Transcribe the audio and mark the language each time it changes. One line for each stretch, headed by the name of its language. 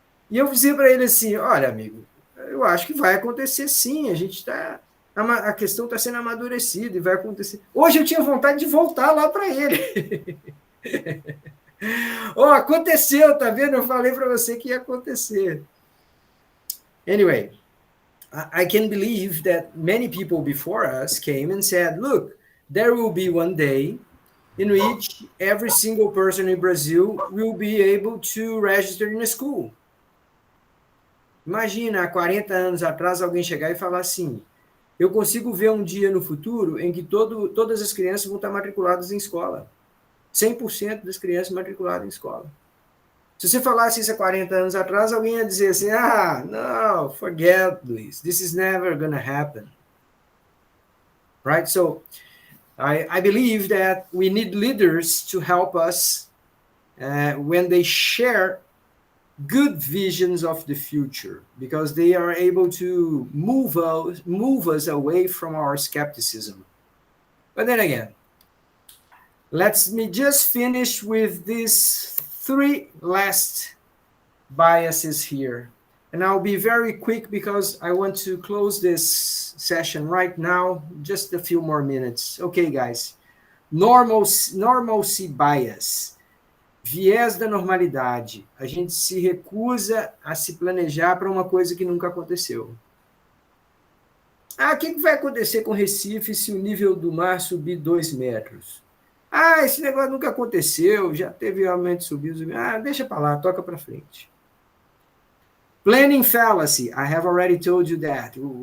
Portuguese: E eu disse para ele assim, olha, amigo, eu acho que vai acontecer sim, a questão está sendo amadurecida e vai acontecer. Hoje eu tinha vontade de voltar lá para ele. Aconteceu, tá vendo? Eu falei para você que ia acontecer.
English: Anyway, I can believe that many people before us came and said, look, there will be one day in which every single person in Brazil will be able to register in a school.
Portuguese: Imagina, há 40 anos atrás, alguém chegar e falar assim, eu consigo ver um dia no futuro em que todas as crianças vão estar matriculadas em escola. 100% das crianças matriculadas em escola. Se você falasse isso há 40 anos atrás, alguém ia dizer assim,
English: no, forget, Luis, this is never going to happen. Right? So, I believe that we need leaders to help us when they share good visions of the future, because they are able to move us away from our skepticism. But then again, let me just finish with these 3 last biases here. And I'll be very quick because I want to close this session right now, just a few more minutes. Okay, guys. Normalcy bias.
Portuguese: Viés da normalidade. A gente se recusa a se planejar para uma coisa que nunca aconteceu. O que vai acontecer com Recife se o nível do mar subir 2 metros? Esse negócio nunca aconteceu, já teve aumento subido. Deixa para lá, toca para frente.
English: Planning fallacy, I have already told you that.